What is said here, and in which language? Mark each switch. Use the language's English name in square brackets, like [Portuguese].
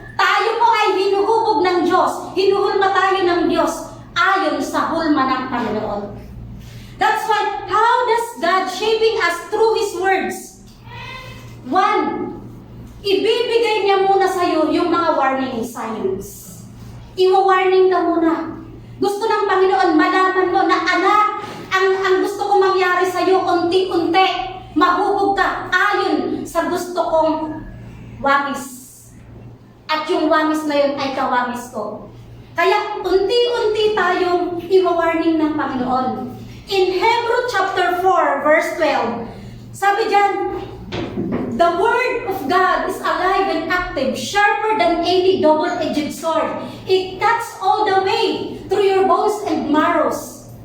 [Filipino] Tayo po ay hinuhubog ng Diyos, hinuhulma tayo ng Diyos ayon sa hulma ng Panginoon. [English] That's why, how does God shaping us through His words? [Filipino] One, ibibigay niya muna sa iyo yung mga warning signs. Iwa-warning ka muna. Gusto ng Panginoon, malaman mo na anak, ang gusto kong mangyari sa iyo, unti-unti, mahubog ka ayon sa gusto kong wangis. At yung wangis na yun ay kawangis ko. Kaya unti-unti tayong iwa-warning ng Panginoon. [English] In Hebrew chapter 4, verse 12, [Filipino] sabi dyan, [English] the word of God is alive and active, sharper than any double-edged sword. It cuts all the way through your bones and marrows.